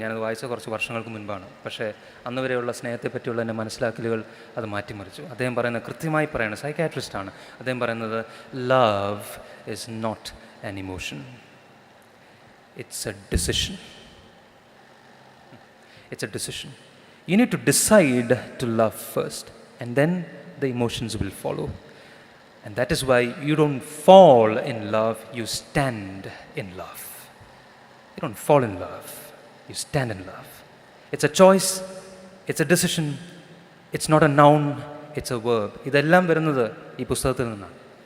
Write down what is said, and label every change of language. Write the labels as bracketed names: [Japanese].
[Malayalam] ഞാനത് വായിച്ച കുറച്ച് വർഷങ്ങൾക്ക് മുൻപാണ്. പക്ഷേ അന്ന് വരെയുള്ള സ്നേഹത്തെ പറ്റിയുള്ള എൻ്റെ മനസ്സിലാക്കലുകൾ അത് മാറ്റിമറിച്ചു. അദ്ദേഹം പറയുന്നത് കൃത്യമായി പറയുന്നത്, സൈക്കാട്രിസ്റ്റാണ്. അദ്ദേഹം പറയുന്നത്, [English] Love is not an emotion, it's a decision. It's a decision. You need to decide to love first, and then the emotions will follow. And that is why you don't fall in love, you stand in love. You don't fall in love, you stand in love. It's a choice, it's a decision, it's not a noun, it's a verb. [Malayalam] ഇതെല്ലാം വരുന്നത് ഈ പുസ്തകത്തിൽ നിന്നാണ്.